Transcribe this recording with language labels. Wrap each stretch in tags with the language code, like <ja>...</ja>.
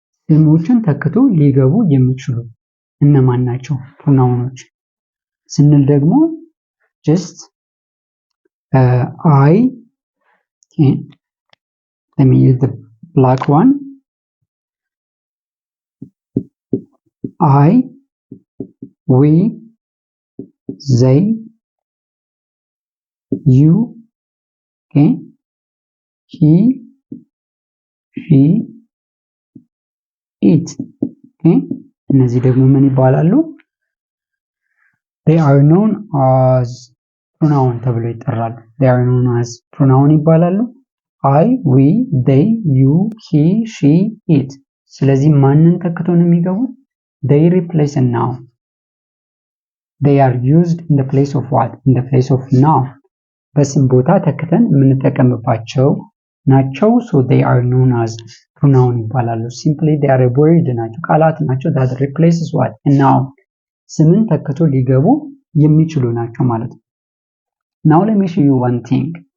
<am>ስሞችን ተክቶ ሊገቡ የሚችሉ እነማን ናቸው ፕሮናውኖች ስንል ደግሞ</am> <en>just I, okay, let me use the black one. I, we, they, you, okay, he, she, it, okay.</en> <am>እነዚህ ደግሞ ምን ይባላሉ?</am> <en>they are known as pronoun</en> <am>ተብሎ ይጠራሉ።</am> <en>they are known as pronoun ይባላሉ። I, we, they, you, he, she, it።</en> <am>ስለዚህ ማንን ተክተው ነው የሚገቡት?</am> <en>they replace a noun. they are used in the place of what? in the place of noun.</en> <am>በስም ቦታ ተክተን የምንጠቀምባቸው ናቸው።</am> <en>so they are known as pronoun ይባላሉ። simply they are a word</en> <am>ናቸው፣ ቃላት ናቸው</am> <en>that replaces what? a noun.</en> <am>ስምን ተክቶ ሊገቡ የሚችሉ ናቸው ማለት ነው።</am> <en>now let me show you one thing.</en>